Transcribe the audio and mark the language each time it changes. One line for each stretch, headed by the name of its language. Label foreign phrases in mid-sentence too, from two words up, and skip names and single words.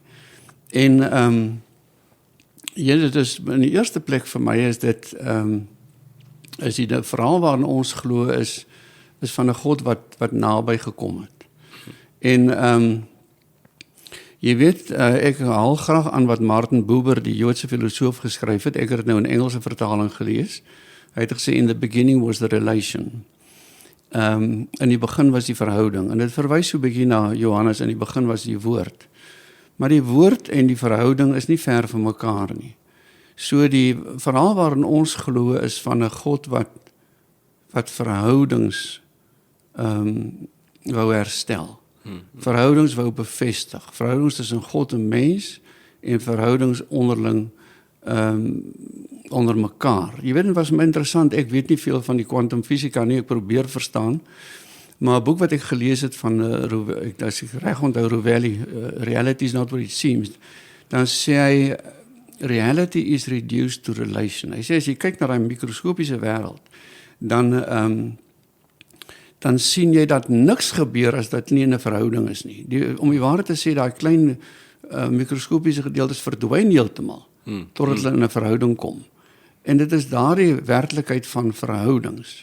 Afrikaans: En dit is in die eerste plek vir my is dit is die verhaal waarin ons glo is van 'n God wat naby gekom het. En jy weet, ek haal graag aan wat Martin Buber, die Joodse filosoof, geskryf het. Ek het dit nou in Engelse vertaling gelees. Hy het gesê,
English: in the beginning was the relation.
Afrikaans: In die begin was die verhouding. En dit verwys so 'n bietjie na Johannes, in die begin was die woord. Maar die woord en die verhouding is nie ver van mekaar nie. So die verhaal waarin ons glo is van 'n God wat verhoudings wou herstel. Verhoudings wou bevestig. Verhoudings tussen God en mens en verhoudings onderling onder mekaar. Jy weet, dit was my interessant, ek weet nie veel van die kwantumfisika nie, ek probeer verstaan, maar 'n boek wat ek gelees het van as ek reg onthou, Rovelli,
English: Reality is not what it seems,
Afrikaans: dan sê hy,
English: reality is reduced to relation.
Afrikaans: Hy sê, as jy kyk na die mikroskopiese wêreld, dan sien jy dat niks gebeur as dit nie in 'n verhouding is nie. Om die waarheid te sê, daai klein mikroskopiese gedeeltes verdwyn heeltemal, totdat hulle in 'n verhouding kom. En dit is daardie werklikheid van verhoudings.